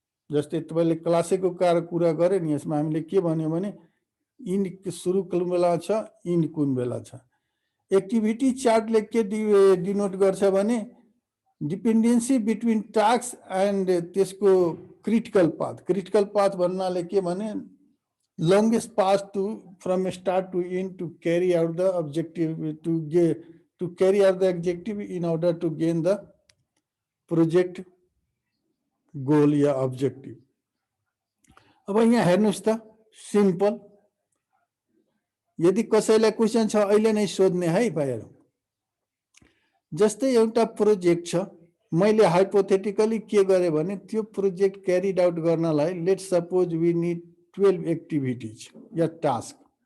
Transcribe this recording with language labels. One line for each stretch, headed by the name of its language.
Nepali: जस्तै तपाईले क्लासेको कुरा गरे नि, यसमा हामीले के भन्यो भने इन्ड सुरु कुन बेला छ, इन्ड कुन बेला छ। एक्टिभिटी चार्टले के डिनोट गर्छ भने
English: dependency between task and
Nepali: त्यसको
English: critical path
Nepali: भन्नाले के भने
English: longest path to from start to end to carry out the objective to carry out the objective in order to gain the project goal या objective.
Nepali: अब यहाँ हेर्नुस् त simple, यदि कसैलाई क्वेशन छ अहिले नै सोध्ने है भाइहरु। जस्तै एउटा प्रोजेक्ट छ, मैले हाइपोथेटिकली के गरे भने त्यो प्रोजेक्ट क्यारिड आउट गर्नलाई
English: let's suppose we need 12 activities
Nepali: yeah task.